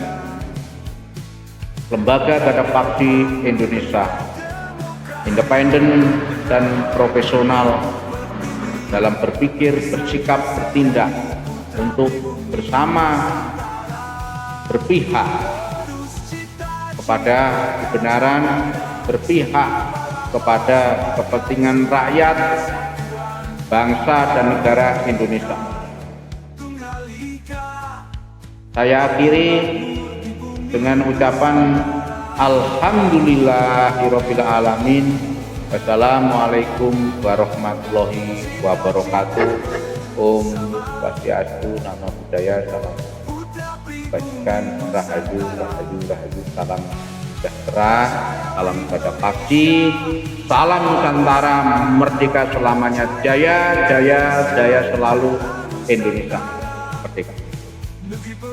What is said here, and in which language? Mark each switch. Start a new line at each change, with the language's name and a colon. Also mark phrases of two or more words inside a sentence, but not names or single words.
Indonesian: Lembaga Dada Paksi Indonesia, independen dan profesional dalam berpikir, bersikap, bertindak untuk bersama berpihak kepada kebenaran, berpihak kepada kepentingan rakyat, bangsa, dan negara Indonesia. Saya akhiri dengan ucapan
Arabic: الحمد لله رب العالمين. والسلام عليكم ورحمة الله وبركاته.
Balinese: Om Swastiastu,
Pali: Namo Buddhaya,
Indonesian: salam kebajikan, rahayu, rahayu, rahayu, salam sejahtera, salam Dada Paksi, salam Nusantara merdeka selamanya, jaya, jaya, jaya selalu, Indonesia merdeka.